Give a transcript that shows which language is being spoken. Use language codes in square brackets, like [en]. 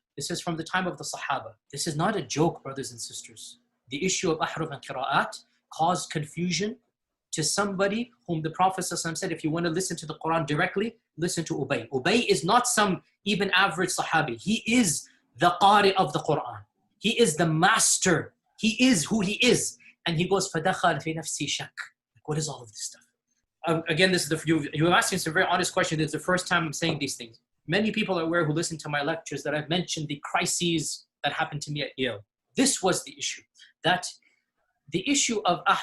[en] This is from the time of the Sahaba. This is not a joke, brothers and sisters. The issue of ahruf and qira'at caused confusion to somebody whom the Prophet ﷺ said, if you want to listen to the Quran directly, listen to Ubay. Ubay is not some even average Sahabi. He is the Qari of the Quran. He is the master. He is who he is. And he goes, [ar] فَدَخَلْ فِي نَفْسِي شَكْ. [en] What is all of this stuff? Again, this is you're asking some very honest questions. It's the first time I'm saying these things. Many people are aware who listen to my lectures that I've mentioned the crises that happened to me at Yale. This was the issue. That the issue of